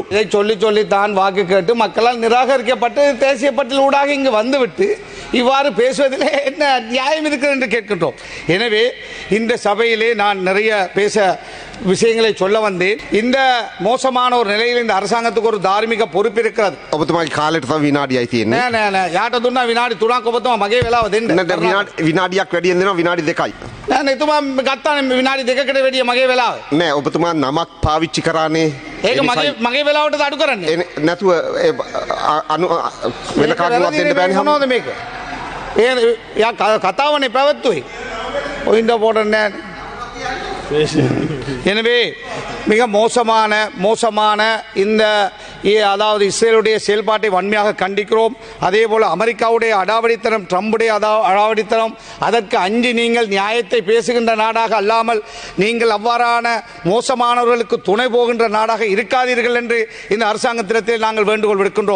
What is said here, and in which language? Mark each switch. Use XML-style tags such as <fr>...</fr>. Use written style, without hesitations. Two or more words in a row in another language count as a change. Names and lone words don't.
<ta>இதை சொல்லி தான் வாக்கு கேட்டு மக்களால் நிராகரிக்கப்பட்டு தேசிய பட்டியல் ஊடாக இங்கு வந்துவிட்டு இவ்வாறு பேசுவதிலே என்ன நியாயம் இருக்கிறது என்று கேட்கின்றோம். எனவே இந்த சபையிலே நான் நிறைய பேச விஷயங்களை சொல்ல வந்தேன். இந்த மோசமான ஒரு நிலையில் இந்த அரசாங்கத்துக்கு ஒரு தார்மீக பொறுப்பு இருக்கிறது.</ta> <si>ඔබතුමාගේ කාලෙට තව විනාඩියයි තියෙන්නේ. නෑ යාට දුන්නා විනාඩි 3ක් ඔබතුමා මගේ වෙලාව දෙන්න. විනාඩියක් වැඩියෙන් දෙනවා විනාඩි 2යි. නෑ එතුමා ගත්තානේ විනාඩි 2කට වැඩිය මගේ වෙලාව. නෑ ඔබතුමා නමක් පාවිච්චි කරානේ. ඒක මගේ වෙලාවට අඩු කරන්නේ. නැතුව වෙන කාටවත් දෙන්න බෑනේ මොනවද මේක? යා කතාවනේ පැවැත්තුවේ. ඔයින්ද පොඩන්නේ</si> <ta>எனவே மிக மோசமான இந்த அதாவது இஸ்ரேலுடைய செயல்பாட்டை வன்மையாக கண்டிக்கிறோம். அதே போல அமெரிக்காவுடைய அடாவடித்தனம், ட்ரம்புடைய அடாவடித்தனம், அதற்கு அஞ்சு நீங்கள் நியாயத்தை பேசுகின்ற நாடாக அல்லாமல் நீங்கள் அவ்வாறான மோசமானவர்களுக்கு துணை போகின்ற நாடாக இருக்காதீர்கள் என்று இந்த அரசாங்கத்திடத்தில் நாங்கள் வேண்டுகோள் விடுக்கின்றோம்.</ta>